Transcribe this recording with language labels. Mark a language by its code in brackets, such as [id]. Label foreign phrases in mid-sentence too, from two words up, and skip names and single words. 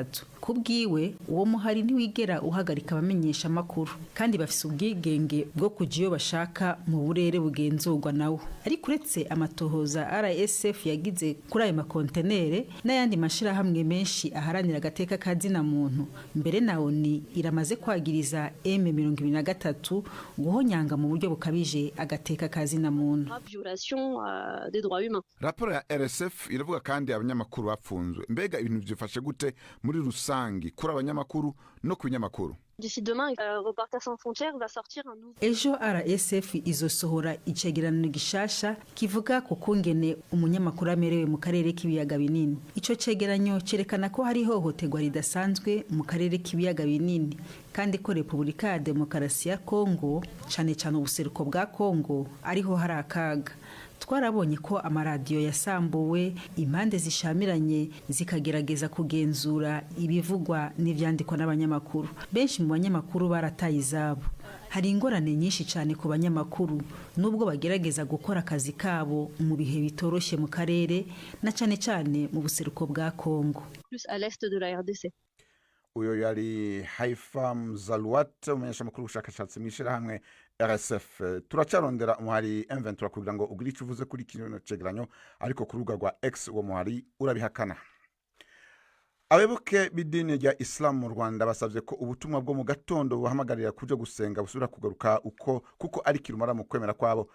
[rn] Kubwiwe uwo muhari ntiwigera uhagarika abamenyesha amakuru kandi bafise ubwigenge bwo kuja iyo bashaka mu burere bugenzurwa nawo. Ariko uretse amatohoza RSF yagize kuri ayo makontenere n'ayandi mashirahamwe menshi aharanira agateka kazina muntu, mbere na ONU iramaze kwagiriza M23 guhonyanga mu buryo bukabije agateka kazina muntu. [fr] Violation des droits humains. [rn] Raporo ya RSF iravuga kandi abanyamakuru bapfunzwe. Mbega ibintu byifashe gute muri rusangi kuri abanyamakuru no ku binyamakuru? [fr] D'ici demain, Reporters sans frontières va sortir un nouveau. [rn] Ejo RSF izosohora icegeranyo gishasha kivuga ku kungene umunyamakuru amerewe mu karere k'ibiyaga binini. Ico cegeranyo cerekana ko hari hohoterwa ridasanzwe mu karere k'ibiyaga binini kandi ko Repubulika ya Demokarasi ya Kongo, cane ubuseruko bwa Kongo, ariho hari akaga. Twarabonye ko amaradiyo yasambuwe, impande zishamiranye zikagerageza kugenzura ibivugwa n'ivyandikwa n'abanyamakuru. Benshi mu banyamakuru barataye izabo. Hari ingorane nyinshi cyane ku banyamakuru nubwo bagerageza gukora akazi kabo mu bihe bitoroshe mu karere na cyane mu buseruko bwa Kongo. [fr] Plus à l'est de la RDC. [rn] Uyo yari Haifam Zalwat umunyesha makuru ubushakashatsi mwishira hamwe RSF. Turacarondera umuhari M23 kugira ngo ugire icyo uvuze kuri kino cegeranyo, ariko ku rubuga rwa X uwo muhari urabihakana. Abayoboke b'idini rya Islam mu Rwanda basavye ko ubutumwa bwo mu gatondo buhamagarira kuja gusenga busubira kugaruka kuko ari kirumara mu kwemera kwabo.